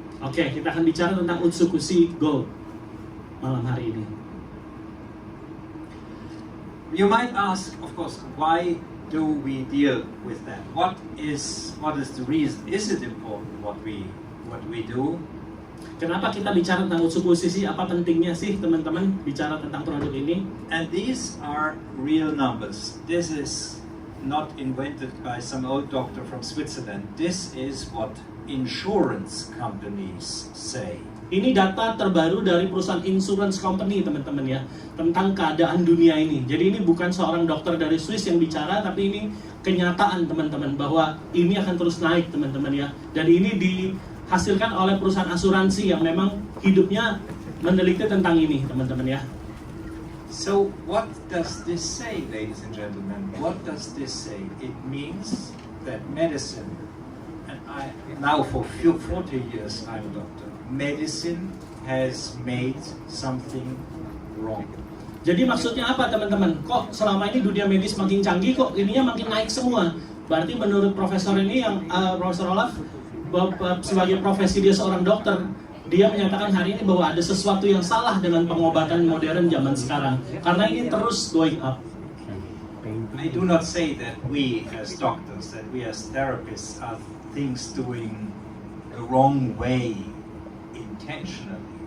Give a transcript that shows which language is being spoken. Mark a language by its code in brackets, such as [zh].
[id] Oke, kita akan bicara tentang Utsukushii Go malam hari ini. [en] You might ask, of course, why do we deal with that? What is the reason? Is it important what we do? [id] Kenapa kita bicara tentang Utsukushii? Apa pentingnya sih teman-teman bicara tentang produk ini? [en] And these are real numbers. This is not invented by some old doctor from Switzerland. This is what insurance companies say. [id] Ini data terbaru dari perusahaan [en] insurance company [id] teman-teman ya, tentang keadaan dunia ini. Jadi ini bukan seorang dokter dari Swiss yang bicara, tapi ini kenyataan teman-teman bahwa ini akan terus naik teman-teman ya. Dan ini dihasilkan oleh perusahaan asuransi yang memang hidupnya meneliti tentang ini teman-teman ya. [en] So what does this say, ladies and gentlemen? What does this say? It means that medicine, and now for 40 years I'm a doctor, medicine has made something wrong. [id] Jadi maksudnya apa teman-teman? Kok selama ini dunia medis makin canggih, kok ininya makin naik semua? Berarti menurut profesor ini yang Profesor Olaf, sebagai profesi dia seorang dokter, dia menyatakan hari ini bahwa ada sesuatu yang salah dengan pengobatan modern zaman sekarang. Karena ini terus [en] going up. I do not say that we as doctors, that we as therapists are things doing the wrong way intentionally.